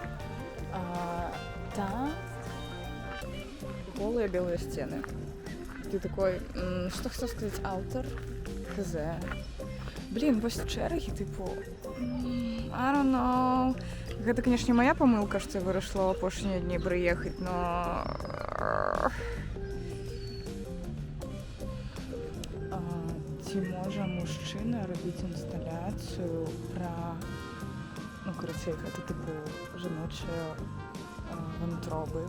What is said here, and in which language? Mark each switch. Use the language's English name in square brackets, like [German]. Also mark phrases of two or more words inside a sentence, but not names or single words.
[Russian] Там голые белые стены. ты такой, что хотел сказать аўтар? [Belarusian] Хз. Блин, вось чэргі, тыпу, [English] I don't know. [Belarusian] Гэта, канешне, моя памылка, што я вырашыла ў апошнія дні прыехаць, но... Ці можа мужчына рабіць інсталяцыю пра... Ну, карацей, гэта, тыпу, жаночыя вантробы.